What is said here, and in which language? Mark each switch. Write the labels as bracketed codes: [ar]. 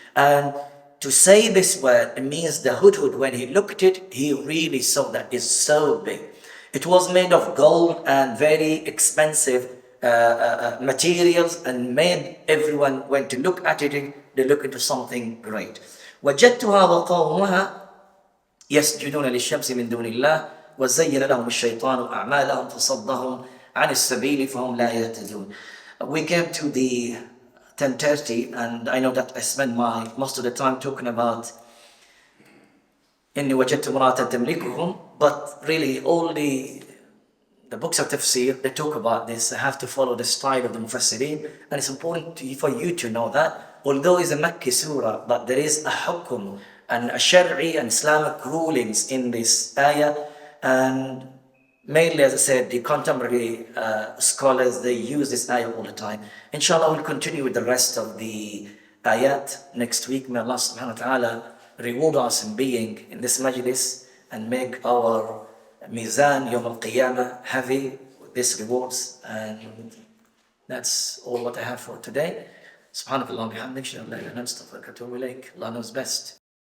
[en] And to say this word, it means the hudhud, when he looked at it, he really saw that it's so big. It was made of gold and very expensive materials, and made everyone, when to look at it, they look into something great. [ar] وَجَدْتُهَا وَقَوْمُهَا يسجدون للشمس من دون الله وزين لهم الشيطان أعمالهم فصدهم عن السبيل فهم لا يهتدون. [en] We came to the 10:30, and I know that I spend most of the time talking about [ar] إني وجدت امرأة تملكهم, [en] but really all the books of Tafseer, they talk about this. I have to follow the style of the Mufassirin, and it's important for you to know that although it's a Makki surah, but there is a hukum and a Shari'i and Islamic rulings in this ayah. And mainly, as I said, the contemporary scholars, they use this ayah all the time. Inshallah, we'll continue with the rest of the ayat next week. May Allah subhanahu wa ta'ala reward us in being in this majlis and make our mizan yawm al-qiyamah heavy with these rewards. And that's all what I have for today. [ar] سبحانك اللهم وبحمدك اشهد ان لا اله الا انت استغفرك واتوب اليك. [en] Allah knows best.